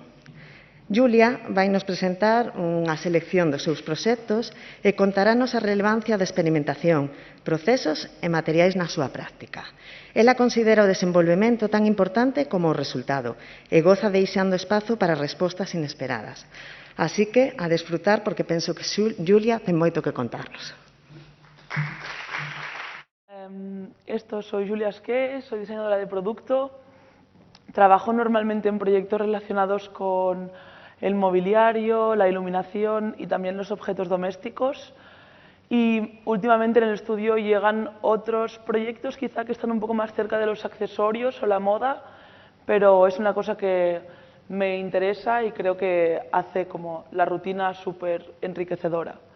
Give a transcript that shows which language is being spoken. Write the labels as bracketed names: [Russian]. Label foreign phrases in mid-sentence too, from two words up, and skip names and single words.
[Galician] Julia vai nos presentar unha selección dos seus proxectos e contarános a relevancia da experimentación, procesos e materiais na súa práctica. Ela considera o desenvolvemento tan importante como o resultado e goza deixando espazo para respostas inesperadas. Así que, a desfrutar, porque penso que Julia ten moito que contarnos. [Spanish] Soy Julia Esqué, soy diseñadora de producto. Trabajo normalmente en proyectos relacionados con el mobiliario, la iluminación y también los objetos domésticos. Y últimamente en el estudio llegan otros proyectos quizá que están un poco más cerca de los accesorios o la moda, pero es una cosa que me interesa y creo que hace como la rutina súper enriquecedora.